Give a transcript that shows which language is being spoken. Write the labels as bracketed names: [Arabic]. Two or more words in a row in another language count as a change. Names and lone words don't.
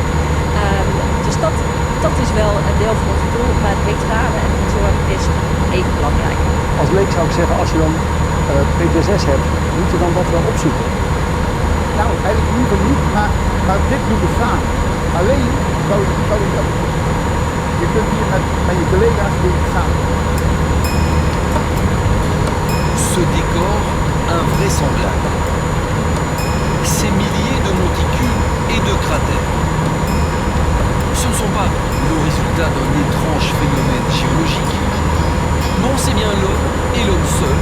[Dutch] Dus dat is wel een deel van ons doel, maar het veteranen en de zorg is even belangrijk. Als leek zou ik zeggen, als je dan PTSS hebt, moet je dan dat wel opzoeken. Nou, eigenlijk liever niet, maar dit doen we samen. Alleen zou je dat. Je kunt hier met je collega's doen samen. [French] Ce décor invraisemblable. Ces milliers de monticules et de cratères. Ce ne sont pas le résultat d'un étrange phénomène géologique. Non, c'est bien l'homme et l'homme